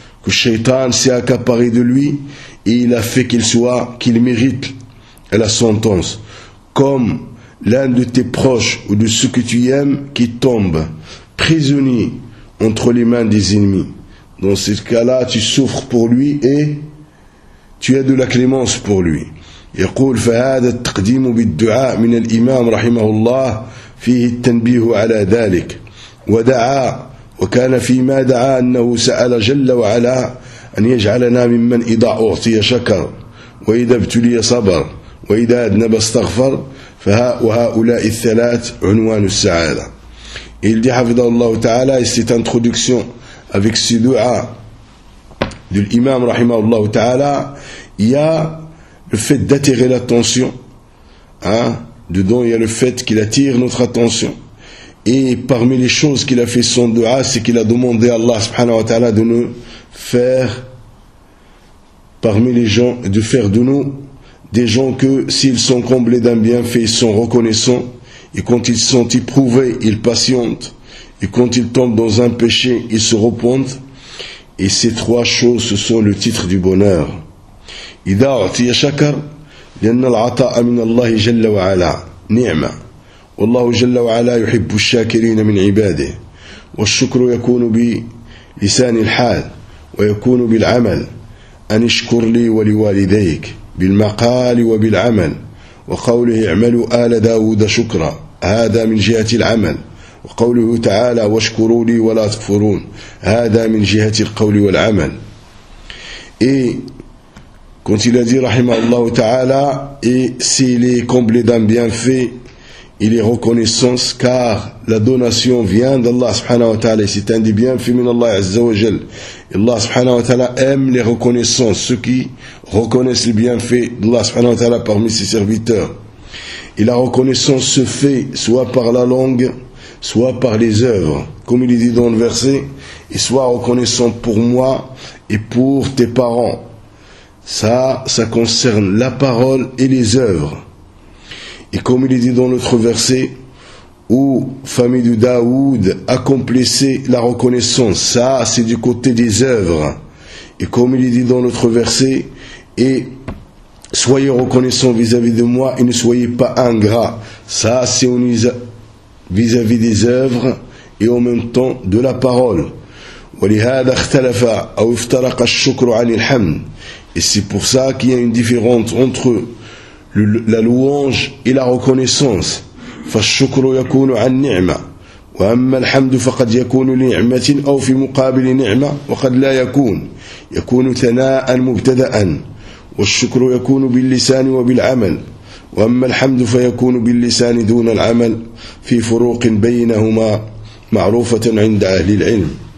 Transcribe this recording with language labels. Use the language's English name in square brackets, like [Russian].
[French] Le shaitan s'est accaparé de lui et il a fait qu'il mérite la sentence. Comme l'un de tes proches ou de ceux que tu aimes qui tombe prisonnier entre les mains des ennemis. Dans ce cas-là, tu souffres pour lui et tu as de la clémence pour lui. [Arabic] يقول فهذا التقديم بالدعاء من الإمام رحمه الله فيه التنبيه على ذلك ودعا وكان فيما دعا أنه سأل جل وعلا أن يجعلنا ممن إذا أعطي شكر وإذا ابتلي صبر وإذا أذنب استغفر وهؤلاء الثلاث عنوان السعادة. [French] Il dit [Arabic] حفظه الله تعالى, [French] et cette introduction avec ce دعاء de l'imam [Arabic] رحمه الله تعالى, [French] il y a le fait d'attirer l'attention, hein, dedans il y a le fait qu'il attire notre attention. Et parmi les choses qu'il a fait son dua, c'est qu'il a demandé à Allah subhanahu wa ta'ala de nous faire, parmi les gens, de faire de nous des gens que s'ils sont comblés d'un bienfait, ils sont reconnaissants. Et quand ils sont éprouvés, ils patientent. Et quand ils tombent dans un péché, ils se repentent. Et ces trois choses, ce sont le titre du bonheur. [Arabic] إذا أعطي شكر لأن العطاء من الله جل وعلا نعمة والله جل وعلا يحب الشاكرين من عباده والشكر يكون بلسان الحال ويكون بالعمل أن اشكر لي ولوالديك بالمقال وبالعمل وقوله اعملوا آل داود شكرا هذا من جهة العمل وقوله تعالى واشكروا لي ولا تكفرون هذا من جهة القول والعمل. [French] Quand il a dit, rahimahullah ta'ala, et s'il est comblé d'un bienfait, il est reconnaissance, car la donation vient d'Allah subhanahu wa ta'ala, et c'est un des bienfaits min Allah azza wa jal. Allah subhanahu wa ta'ala aime les reconnaissances, ceux qui reconnaissent le bienfait d'Allah subhanahu wa ta'ala parmi ses serviteurs. Et la reconnaissance se fait soit par la langue, soit par les œuvres, comme il est dit dans le verset, et soit reconnaissant pour moi et pour tes parents. Ça concerne la parole et les œuvres. Et comme il est dit dans l'autre verset, où famille de Daoud accomplissait la reconnaissance, ça c'est du côté des œuvres. Et comme il est dit dans l'autre verset, et soyez reconnaissants vis-à-vis de moi et ne soyez pas ingrats. Ça c'est vis-à-vis des œuvres et en même temps de la parole. [Arabic] ولهذا اختلف أو افترق الشكر عن الحمد. [French] Et c'est pour ça qu'il y a une différence entre la louange et la reconnaissance. [Arabic] فَالشُّكْرُ يَكُونُ عَنْ نِعْمَةٍ وَأَمَّا الْحَمْدُ فَقَدْ يَكُونُ لِنِعْمَةٍ أَوْ فِي مُقَابِلِ نِعْمَةٍ وَقَدْ لَا يَكُونُ يَكُونُ ثَنَاءً مُبْتَدَأً وَالشُّكْرُ يَكُونُ بِاللِّسَانِ وَبِالْعَمَلِ وَأَمَّا الْحَمْدُ فَيَكُونُ بِاللِّسَانِ دُونَ الْعَمَلِ فِي فُرُوقٍ بَيْنَهُمَا مَعْرُوفَةٍ عِنْدَ أَهْلِ الْعِلْمِ.